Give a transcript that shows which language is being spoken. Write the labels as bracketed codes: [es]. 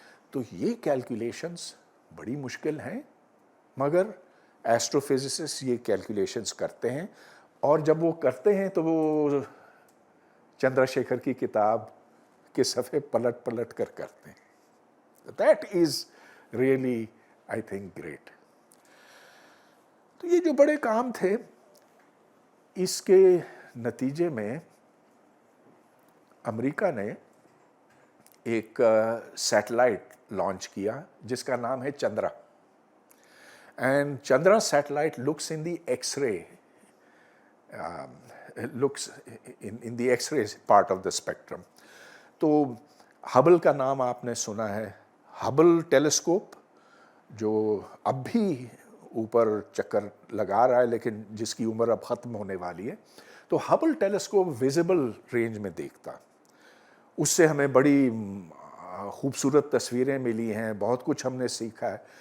[ur] تو یہ کیلکولیشنز بڑی مشکل ہیں, مگر ایسٹرو فزسسٹ یہ کیلکولیشنز کرتے ہیں, اور جب وہ کرتے ہیں تو وہ چندر شیکھر کی کتاب کے صفحے پلٹ پلٹ کر کرتے ہیں. [en] That is really, I think, great. [ur] تو یہ جو بڑے کام تھے, اس کے نتیجے میں امریکہ نے ایک سیٹلائٹ لانچ کیا جس کا نام ہے Chandra. [en] And Chandra satellite looks in the X ray looks in the X-ray part of the spectrum. [ur] تو ہبل کا نام آپ نے سنا ہے. ہبل ٹیلیسکوپ جو اب بھی اوپر چکر لگا رہا ہے لیکن جس کی عمر اب ختم ہونے والی ہے, تو ہبل ٹیلیسکوپ ویزیبل رینج میں دیکھتا. اس سے ہمیں بڑی خوبصورت تصویریں ملی ہیں, بہت کچھ ہم نے سیکھا ہے.